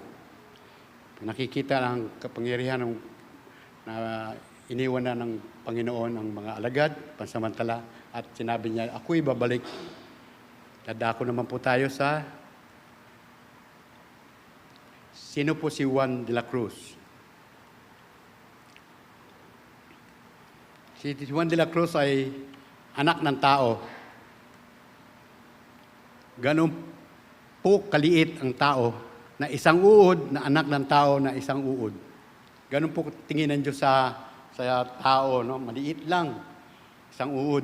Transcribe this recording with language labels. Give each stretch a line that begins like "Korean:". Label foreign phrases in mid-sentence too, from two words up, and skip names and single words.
Filipino: Nakikita ang kapangyarihan na iniwan na ng Panginoon ang mga alagad, pansamantala, at sinabi niya, ako'y babalik. Dadako naman po tayo sa sino po si Juan de la Cruz. Si Juan de la Cruz ay anak ng tao. Ganun po kaliit ang tao na isang uod na anak ng tao na isang uod. Ganun po tingin ng Diyos sa tao, no? Maliit lang, isang uod.